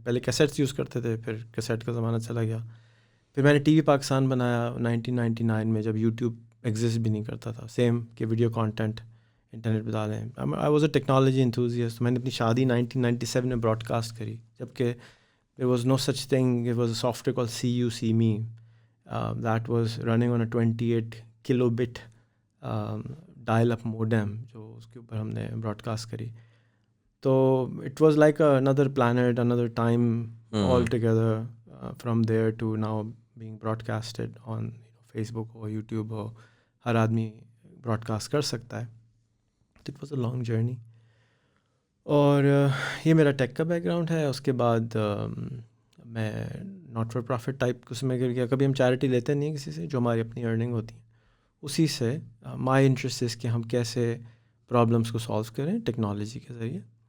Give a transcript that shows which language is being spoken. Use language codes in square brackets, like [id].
[ur] پہلے کیسیٹس یوز کرتے تھے، پھر کیسیٹ کا زمانہ چلا گیا. پھر میں نے ٹی وی پاکستان بنایا 1999 میں، جب یوٹیوب ایگزسٹ بھی نہیں کرتا تھا. سیم کہ ویڈیو کانٹینٹ انٹرنیٹ پہ ڈالیں. [en] I was a technology enthusiast. [ur] میں نے اپنی شادی 1997 میں براڈ کاسٹ کری، جبکہ [en] there was no such thing. It was a software called See You See Me that was running on a 28 kilobit dial-up modem, [ur] جو اس کے اوپر ہم نے براڈ کاسٹ کری. [en] تو it was like another planet, another time altogether. From there to now being broadcasted on Facebook or YouTube, [ur] ہو ہر آدمی Broad cost کر سکتا ہے. [en] It was a long journey. [ur] اور یہ میرا ٹیک کا بیک گراؤنڈ ہے. اس کے بعد میں ناٹ فار پروفٹ ٹائپ اس میں گر گیا. کبھی ہم چیریٹی لیتے نہیں کسی سے, جو ہماری اپنی ارننگ ہوتی ہیں اسی سے. [en] my interest اس [ur] کہ ہم کیسے پرابلمس کو سالو کریں ٹیکنالوجی کے ذریعے.